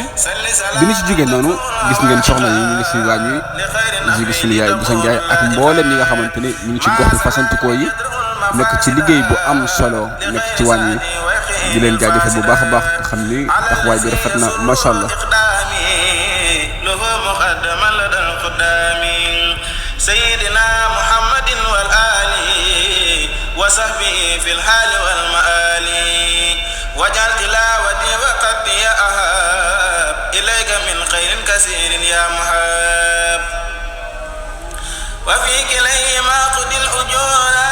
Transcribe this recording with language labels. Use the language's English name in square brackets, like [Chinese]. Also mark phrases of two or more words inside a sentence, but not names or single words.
[Wolof] bi ñu si jógee noonu gis ngeen soxna yi ñu ngi si waañ wi ñu gis suñu yaay Boussa Ndiaye ak mboolem ñi nga xamante ni ñu ngi ci gox bi fasantikoo yi nekk ci liggéey bu am solo nekk ci waañ wi di leen jaajëfal bu baax a baax xam ni taxawaay bi rafet na [Arabic] ما شاء الله. سيدنا محمد والآل وصحبه في الحال والمآل وجعل تلاوتي وقتي أهاب إليك من خير كثير يا محاب وفي كليهما قد الأجور